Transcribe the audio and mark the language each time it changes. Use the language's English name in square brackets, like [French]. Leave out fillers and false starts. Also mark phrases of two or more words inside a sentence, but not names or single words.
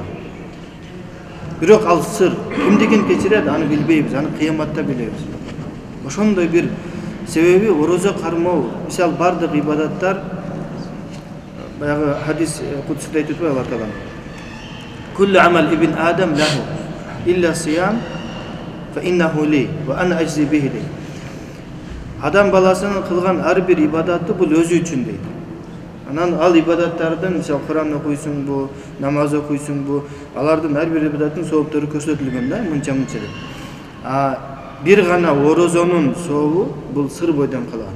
[Kyrgyz] Бирок ал сыр, кимдигин кечирет аны билбейбиз, аны кыяматта билебиз. Ошондой бир себеби орозо кармоо, мисал бардык ибадаттар, баягы хадис кудсута айтып Алла Таалам. [Arabic] كل عمل ابن آدم له إلا الصيام فإنه لي وأنا أجزي به. [Kyrgyz] Адам баласынын кылган ар бир ибадаты бул өзү үчүн дейт. Анан ал ибадаттардын, мисал Куран окуйсуңбу, намаз окуйсуңбу, алардын ар бир ибадаттын сооптору көрсөтүлгөн да, мынча деп. Бир гана орозонун сообу бул сыр бойдон калган.